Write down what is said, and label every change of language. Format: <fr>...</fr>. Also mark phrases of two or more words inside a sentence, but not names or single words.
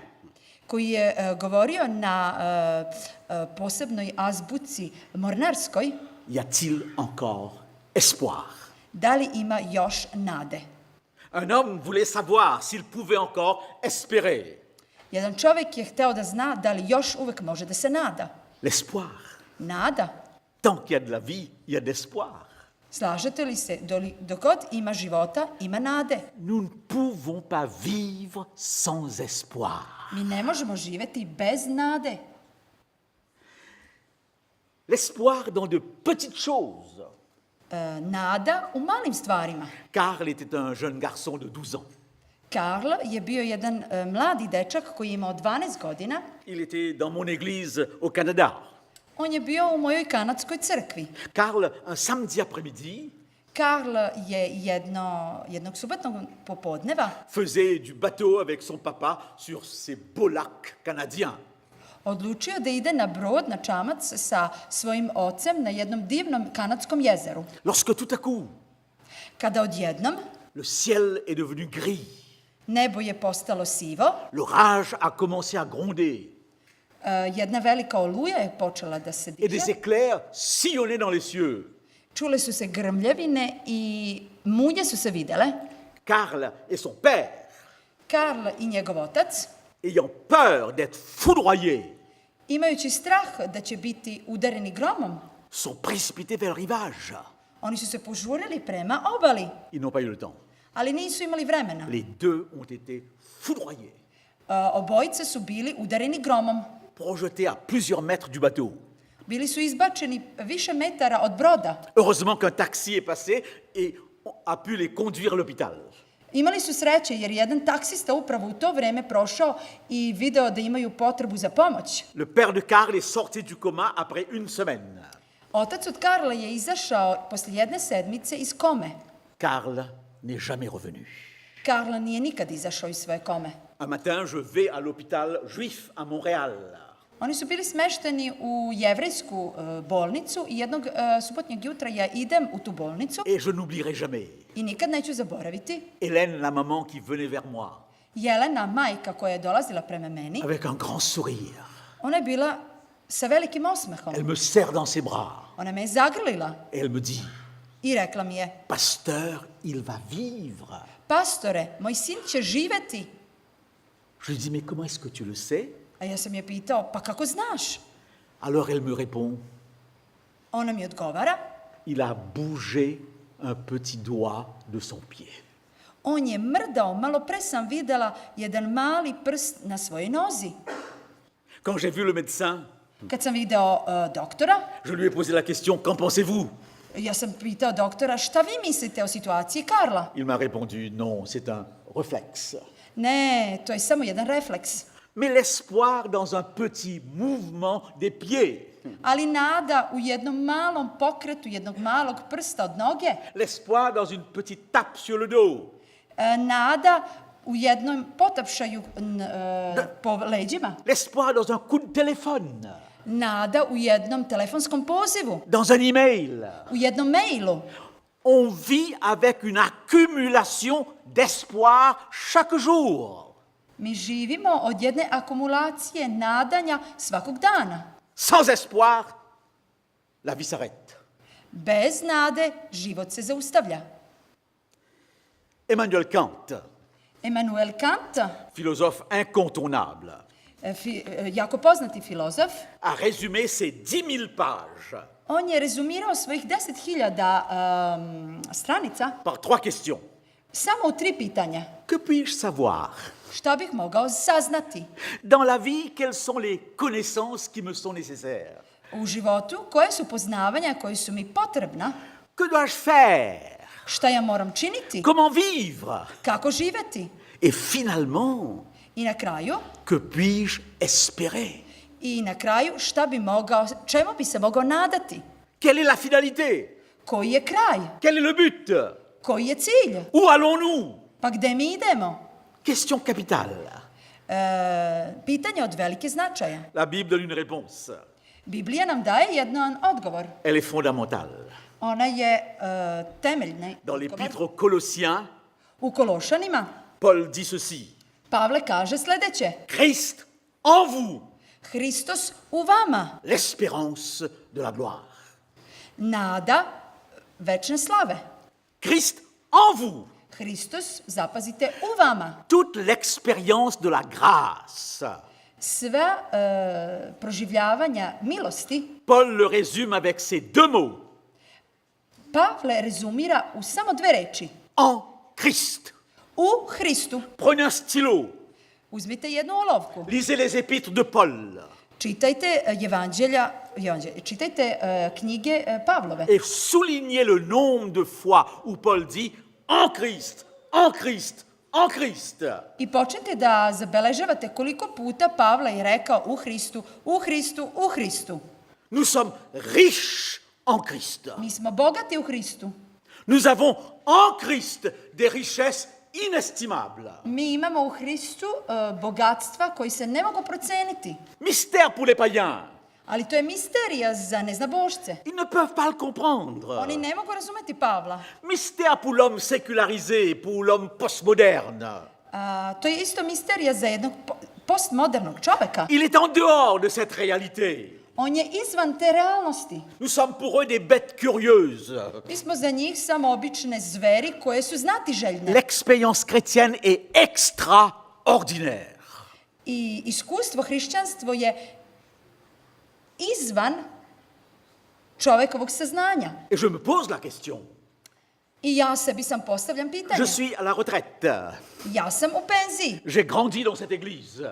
<sr>koji je govorio na posebnoj azbuci mornarskoj,</sr> <fr>y a-t-il encore espoir?</fr> <sr>da li ima još nade?</sr> <fr>Un homme voulait savoir s'il pouvait encore espérer.</fr> <sr>Jedan čovek je hteo da zna da li još uvek može da se nada.</sr> <fr>L'espoir.</fr> <sr>Nada.</sr> <fr>Tant qu'il y a de la vie, il y a de l'espoir.</fr> <sr>Slažete li se, dok god ima života, ima nade.</sr> <fr>Nous ne pouvons pas vivre sans espoir.</fr> <sr>Mi ne možemo živeti bez nade.</sr> <fr>L'espoir dans de petites choses.</fr> <sr>Nada u malim stvarima.</sr> <fr>Karl était un jeune garçon de 12 ans.</fr> <sr>Karl je bio jedan mladi dečak koji je imao 12 godina.</sr> <fr>Il était dans mon église au Canada.</fr> <sr>On je bio u mojoj kanadskoj crkvi.</sr> <fr>Karl, un samedi après-midi,</fr> <sr>Karl je jednog subotnog popodneva</sr> <fr>faisait du bateau avec son papa sur ces beaux lacs canadiens.</fr> <sr>odlučio da ide na brod, na čamac sa svojim ocem na jednom divnom kanadskom jezeru.</sr> <fr>Lorsque tout à coup,</fr> <sr>Kada odjednom</sr> <fr>le ciel est devenu gris,</fr> <sr>nebo je postalo sivo,</sr> <fr>l'orage a commencé à gronder</fr> <sr>jedna velika oluja je počela da se</sr> <fr>et des</fr> <sr>diže.</sr> <fr>éclairs sillonnaient dans les cieux.</fr> <sr>Čule su se grmljavine i mulje su se videle.</sr> <fr>Karl et son père,</fr> <sr>Karl i njegov otac,</sr> <fr>ayant peur d'être foudroyés,</fr> <sr>imajući strah da će biti udareni gromom,</sr> <fr>sont précipités vers le rivage.</fr> <sr>oni su se požurili prema obali,</sr> <fr>Ils n'ont pas eu le temps.</fr> <sr>ali nisu imali vremena.</sr> <fr>Les deux ont été foudroyés,</fr> <sr>Obojice su bili udareni gromom.</sr> <fr>projetés à plusieurs mètres du bateau.</fr> <sr>Bili su izbačeni više metara od broda.</sr> <fr>Heureusement qu'un taxi est passé et a pu les conduire à l'hôpital.</fr> <sr>Imali su sreće jer jedan taksista upravo u to vreme prošao i video da imaju potrebu za pomoć.</sr> <fr>Le père de Karl est sorti du coma après une semaine.</fr> <sr>Otac od Karla je izašao posle jedne sedmice iz kome.</sr> <fr>Karl n'est jamais revenu.</fr> <sr>Karla nije nikad izašao iz svoje kome.</sr> <fr>Un matin, je vais à l'hôpital juif à Montréal.</fr> <sr>Oni su bili smešteni u jevrejsku bolnicu i jednog subotnjeg jutra ja idem u tu bolnicu</sr> <fr>Et je n'oublierai jamais</fr> <sr>i nikad neću zaboraviti</sr> <fr>Hélène, la maman qui venait vers moi,</fr> <sr>Jelena, majka koja je dolazila prema meni.</sr> <fr>avec un grand sourire.</fr> <sr>Ona je bila sa velikim osmehom.</sr> <fr>Elle me serre dans ses bras</fr> <sr>Ona me je zagrlila</sr> <fr>et elle me dit,</fr> <sr>i rekla mi je:</sr> <fr>Pasteur, il va vivre.</fr> <sr>Pastore, moj sin će živeti.</sr> <fr>Je lui dis, mais comment est-ce que tu le sais?</fr> <sr>A ja sam je pitao: pa kako znaš?</sr> <fr>Alors elle me répond,</fr> <sr>Ona mi odgovara:</sr> <fr>il a bougé un petit doigt de son pied.</fr> <sr>on je mrdao, malo pre sam videla jedan mali prst na svojoj nozi.</sr> <fr>Quand j'ai vu le médecin,</fr> <sr>Kad sam video doktora,</sr> <fr>je lui ai posé la question, qu'en pensez-vous?</fr> <sr>ja sam pitao doktora: šta vi mislite o situaciji Karla?</sr> <fr>Il m'a répondu, non, c'est un réflexe.</fr> <sr>Ne, to je samo jedan refleks.</sr> <fr>Mais l'espoir dans un petit mouvement des pieds,</fr> <sr>Ali nada u jednom malom pokretu, jednog malog prsta od noge,</sr> <fr>l'espoir dans une petite tape sur le dos,</fr> <sr>nada u jednom potapšaju po leđima,</sr> <fr>l'espoir dans un coup de téléphone,</fr> <sr>nada u jednom telefonskom pozivu,</sr> <fr>dans un email.</fr> <sr>u jednom mailu.</sr> <fr>On vit avec une accumulation d'espoir chaque jour.</fr> <sr>Mi živimo od jedne akumulacije nadanja svakog dana.</sr> <fr>Sans espoir, la vie s'arrête.</fr> <sr>Bez nade život se zaustavlja.</sr> <fr>Emmanuel Kant,</fr> <sr>Immanuel Kant,</sr> <fr>philosophe incontournable,</fr> <sr>jako poznati filozof,</sr> <fr>a résumé ses 10 000 pages</fr> <sr>on je rezumirao svojih 10.000 stranica</sr> <fr>par 3 questions.</fr> <sr>samo u 3 pitanja.</sr> <fr>Que puis-je savoir?</fr> <sr>Šta bih mogao saznati?</sr> <fr>Dans la vie, quelles sont les connaissances qui me sont nécessaires?</fr> <sr>U životu, koje su poznavanja koje su mi potrebna?</sr> <fr>Que dois-je faire?</fr> <sr>Šta ja moram činiti?</sr> <fr>Comment vivre?</fr> <sr>Kako živeti?</sr> <fr>Et finalement,</fr> <sr>I na kraju,</sr> <fr>que puis-je espérer?</fr> <sr>šta bi mogao, čemu bi se mogao nadati?</sr> <fr>Quelle est la finalité?</fr> <sr>Koji je kraj?</sr> <fr>Quel est le but?</fr> <sr>Koji je cilj?</sr> <fr>Où allons-nous?</fr> <sr>Pa gde mi idemo?</sr> <fr>Question capitale.</fr> <sr>Pitanje od velike značaja.</sr> <fr>La Bible donne une réponse.</fr> <sr>Biblija nam daje jedan odgovor.</sr> <fr>Elle est fondamentale.</fr> <sr>Ona je temeljna.</sr> <fr>Dans l'épître aux Colossiens,</fr> <sr>U Kološanima</sr> <fr>Paul dit ceci.</fr> <sr>Pavle kaže sledeće:</sr> <fr>Christ en vous,</fr> <sr>Hristos u vama,</sr> <fr>l'espérance de la gloire.</fr> <sr>nada večne slave.</sr> <fr>Christ en vous,</fr> <sr>Hristos, zapazite, u vama.</sr> <fr>toute l'expérience de la grâce.</fr> <sr>Sva proživljavanja milosti</sr> <fr>Paul le résume avec ces 2 mots.</fr> <sr>Pavle rezumira u samo 2 reči.</sr> <fr>En Christ.</fr> <sr>U Hristu.</sr> <fr>Prenez un stylo,</fr> <sr>Uzmite jednu olovku.</sr> <fr>lisez les épîtres de Paul</fr> <sr>Čitajte čitajte knjige Pavlove.</sr> <fr>et soulignez le nombre de fois où Paul dit en Christ, en Christ, en Christ.</fr> <sr>I počnite da zabeležavate koliko puta Pavle je rekao u Hristu, u Hristu, u Hristu.</sr> <fr>Nous sommes riches en Christ.</fr> <sr>Mi smo bogati u Hristu.</sr> <fr>Nous avons en Christ des richesses inestimables.</fr> <sr>Mi imamo u Hristu bogatstva koji se ne mogu proceniti.</sr> <fr>Mystère pour les païens.</fr> <sr>Ali to je misterija za neznabošce.</sr> <fr>Ils ne peuvent pas le comprendre.</fr> <sr>Oni ne mogu razumeti Pavla.</sr> <fr>Mystère pour l'homme sécularisé, pour l'homme postmoderne.</fr> <sr>To je isto misterija za jednog postmodernog čoveka.</sr> <fr>Il est en dehors de cette réalité.</fr> <sr>On je izvan te realnosti.</sr> <fr>Nous sommes pour eux des bêtes curieuses.</fr> <sr>Mi smo za njih samo obične zveri koje su znatiželjne.</sr> <fr>L'expérience chrétienne est extraordinaire.</fr> <sr>I iskustvo hrišćanstvo je izvan čovekovog saznanja.</sr> <fr>Et je me pose la question.</fr> <sr>I ja sebi sam postavljam pitanje.</sr> <fr>Je suis à la retraite.</fr> <sr>Ja sam u penziji.</sr> <fr>J'ai grandi dans cette église.</fr>